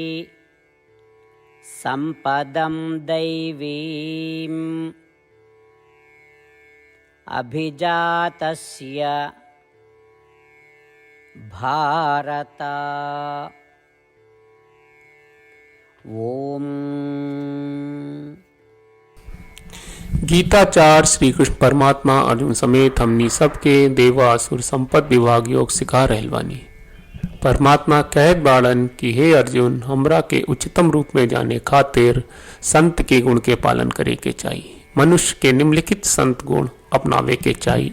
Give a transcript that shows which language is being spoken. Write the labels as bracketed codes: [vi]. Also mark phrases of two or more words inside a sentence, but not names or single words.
[sa] संपदं दैवीम् अभिजातस्य भारत। ओम। [bho] गीताचार्य श्री कृष्ण परमात्मा अर्जुन समेत हमनी सबके देवासुर संपद विभाग योग सिखा रहल बानी। परमात्मा कहत बाड़न कि हे अर्जुन, हमरा के उच्चतम रूप में जाने खातिर संत के गुण के पालन करे के चाहिए। मनुष्य के निम्नलिखित संत गुण अपनावे के चाहिए।